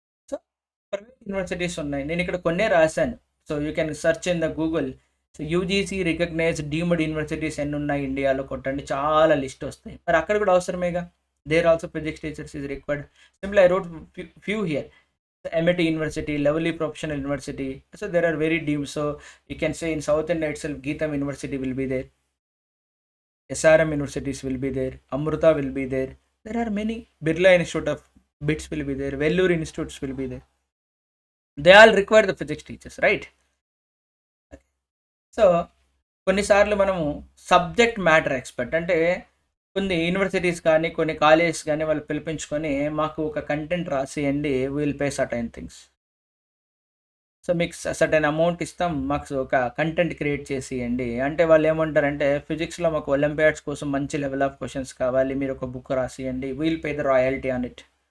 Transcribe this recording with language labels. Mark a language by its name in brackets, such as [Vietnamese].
[Telugu] So private universities ఉన్నాయి, నేను ఇక్కడ కొన్నే రాశాను. [English] So you can search in the Google. [Telugu] So UGC recognised deemed universities ఎన్ని ఉన్నాయి ఇండియాలో కొట్టండి, చాలా లిస్ట్ వస్తాయి. మరి అక్కడ కూడా అవసరమేగా, [English] There also physics teachers is required. Simple I wrote few here. MIT University, Lovely Professional University. So there are very deep. So you can say in South India itself, Geetam University will be there. SRM universities will be there. Amruta will be there. There are many. Birla Institute of BITS will be there. Vellore Institutes will be there. They all require the physics teachers, right? [Telugu] So కొన్నిసార్లు మనము subject matter expert అంటే కొన్ని universities కానీ కొన్ని colleges కానీ వాళ్ళు పిలిపించుకొని మాకు ఒక content రాసియండి, [English] Will pay certain things. [Telugu] So మీకు సర్టైన్ అమౌంట్ ఇస్తాం, మాకు ఒక కంటెంట్ క్రియేట్ చేసి ఇవ్వండి అంటే వాళ్ళు ఏమంటారంటే ఫిజిక్స్లో మాకు ఒలింపియాడ్స్ కోసం మంచి లెవెల్ ఆఫ్ క్వశ్చన్స్ కావాలి, మీరు ఒక book రాసియండి, [English] We'll pay the royalty on it.